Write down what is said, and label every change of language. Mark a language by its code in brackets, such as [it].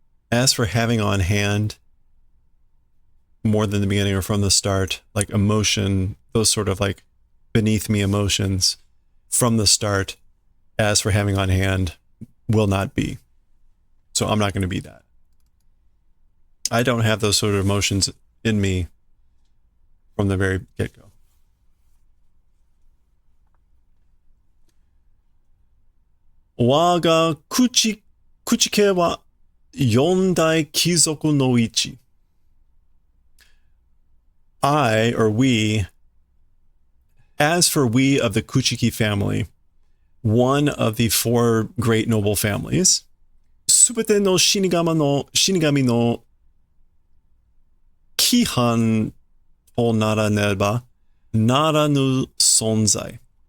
[en] As for having on hand, more than the beginning or from the start, like emotion, those sort of like beneath me emotions from the start, as for having on hand, will not be. So I'm not going to be that. I don't have those sort of emotions in me from the very get-go. [ja] 我が口家は四大貴族の一. [en] I, or we, as for we of the Kuchiki family, one of the four great noble families, [ja] すべての死神の規範とならねばならぬ存在.